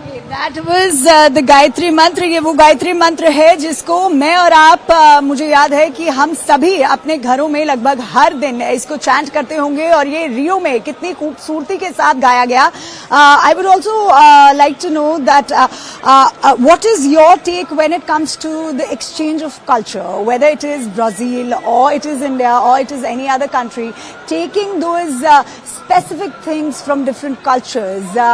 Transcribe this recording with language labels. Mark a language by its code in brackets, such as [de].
[en] That was the Gayatri mantra. [hi] ये वो गायत्री मंत्र है जिसको मैं और आप मुझे याद है कि हम सभी अपने घरों में लगभग हर दिन इसको चैंट करते होंगे, और ये रियो में कितनी खूबसूरती के साथ गाया गया। [en] I would also like to know that what is your take when it comes to the exchange of culture, whether it is Brazil or it is India or it is any other country, taking those specific things from different cultures.